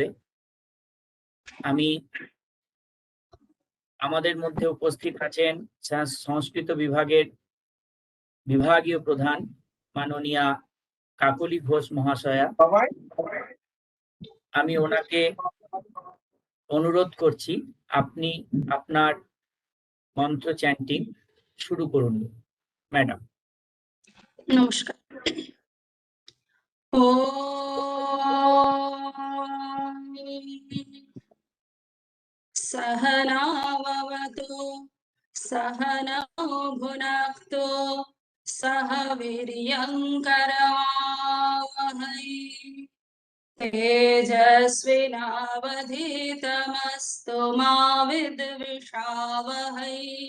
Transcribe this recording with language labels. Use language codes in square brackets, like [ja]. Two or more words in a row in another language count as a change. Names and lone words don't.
[bn] আমি আমাদের মধ্যে উপস্থিত আছেন সংস্কৃত বিভাগের বিভাগীয় প্রধান মাননীয়া কাকলি ঘোষ মহাশয়া। আমি ওনাকে অনুরোধ করছি আপনি আপনার মন্ত্র চ্যান্টিং শুরু করুন ম্যাডাম। নমস্কার। [sa] सहनाववतु सहनौ भुनक्तु सह वीर्यं करवावहै तेजस्विनावधीतमस्तु मा विद्विषावहै